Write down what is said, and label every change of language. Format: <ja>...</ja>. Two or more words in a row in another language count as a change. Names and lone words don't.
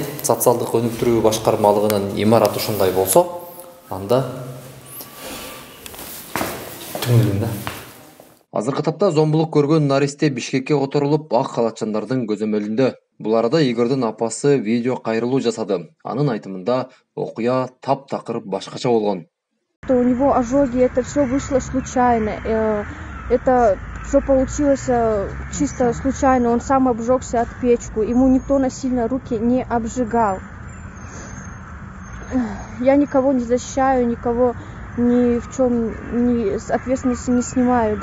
<ky>Социалдык өнүктүрүү башкармалыгынын имараты ушундай болсо, анда түңүлүм да. Азыркы тапта зомбулук көргөн наристе Бишкекке которулуп, ак калаччандардын көзөмөлүндө. Бул арада Игордун апасы видео кайрылуу жасады. Анын айтымында окуя таптакыр башкача болгон.</ky> <ru>У него ожоги, это все вышло случайно. Это все получилось чисто случайно. Он сам обжегся от печку. Ему никто насильно руки не обжигал. Я никого не защищаю, никого ни в чем ответственности не снимаю.</ru>